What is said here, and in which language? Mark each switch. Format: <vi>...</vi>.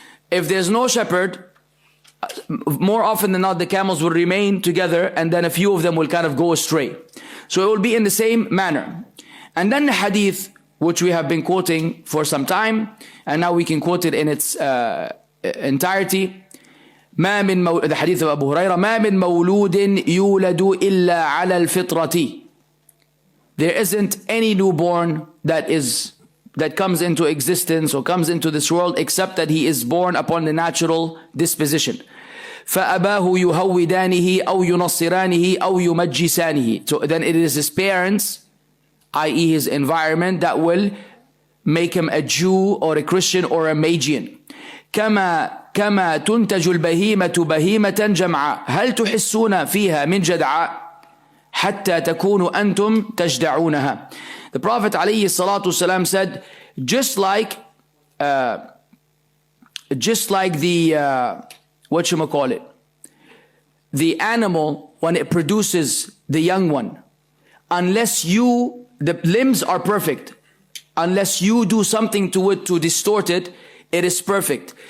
<en>If there's no shepherd, more often than not, the camels will remain together and then a few of them will kind of go astray. So it will be in the same manner. And then the hadith, which we have been quoting for some time, and now we can quote it in its entirety. The hadith of Abu Hurairah,</en> <ar>ما من مولود يولد إلا على الفطرة.</ar> <en>There isn't any newborn that comes into existence or comes into this world except that he is born upon the natural disposition.</en> <ar>فأباه يهودانه أو ينصرانه أو يمجسانه.</ar> <en>So then it is his parents, i.e. his environment, that will make him a Jew or a Christian or a Magian.</en> <ar>كما تنتج البهيمة بهيمة جمعاء هل تحسون فيها من جدعاء حتى تكونوا أنتم تجدعونها.</ar> <en>The Prophet</en> <ar>عليه الصلاة والسلام</ar> <en>said, just like the the animal when it produces the young one, unless the limbs are perfect, unless you do something to it to distort it, it is perfect.</en>